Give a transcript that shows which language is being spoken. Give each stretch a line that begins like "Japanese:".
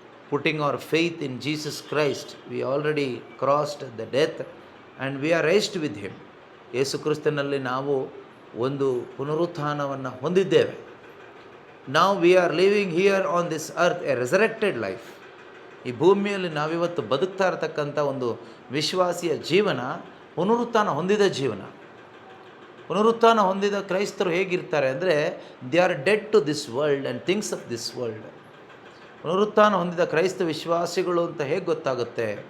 English: Putting our faith in Jesus Christ, we already crossed the death and we are raised with him.
Kannada: ಯೇಸು ಕ್ರಿಸ್ತನಲ್ಲಿ ನಾವು ಒಂದು ಪುನರುತ್ಥಾನವನ್ನು ಹೊಂದಿದ್ದೇವೆ.
English: Now we are living here on this earth a resurrected life.
Kannada: ಈ ಭೂಮಿಯಲ್ಲಿ ನಾವಿವತ್ತು ಬದುಕ್ತಾ ಇರತಕ್ಕಂಥ ಒಂದು ವಿಶ್ವಾಸಿಯ ಜೀವನ ಪುನರುತ್ಥಾನ ಹೊಂದಿದ ಜೀವನ. ಪುನರುತ್ಥಾನ ಹೊಂದಿದ ಕ್ರೈಸ್ತರು ಹೇಗಿರ್ತಾರೆ ಅಂದರೆ,
English: They are dead to this world and things of this world.
Kannada: ಪುನರುತ್ಥಾನ ಹೊಂದಿದ ಕ್ರೈಸ್ತ ವಿಶ್ವಾಸಿಗಳು ಅಂತ ಹೇಗೆ ಗೊತ್ತಾಗುತ್ತೆ?